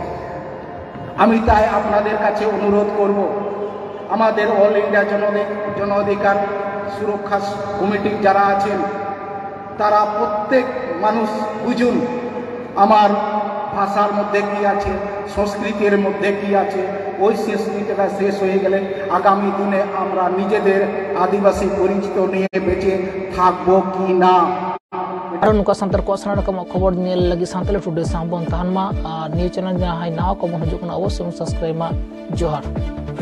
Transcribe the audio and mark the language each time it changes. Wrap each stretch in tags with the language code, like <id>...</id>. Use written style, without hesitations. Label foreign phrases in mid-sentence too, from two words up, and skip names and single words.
<bn>আমি তাই আপনাদের কাছে অনুরোধ করব, আমাদের অল ইন্ডিয়া জন অধিকার সুরক্ষা কমিটির যারা আছেন, তারা প্রত্যেক মানুষ বুঝুন আমার ভাষার মধ্যে কি আছে, সংস্কৃতির মধ্যে কি আছে। ওই সংস্কৃতিটা শেষ হয়ে গেলে আগামী দিনে আমরা নিজেদের আদিবাসী পরিচিত নিয়ে বেঁচে থাকবো কি না।</bn> <sat>Aron ko santar ko sana ka khobor niya lagi santale today sambon tahan ma</sat> <en>new channel</en> <sat>na hai na ko mon hujuk na awasya subscribe ma johar।</sat>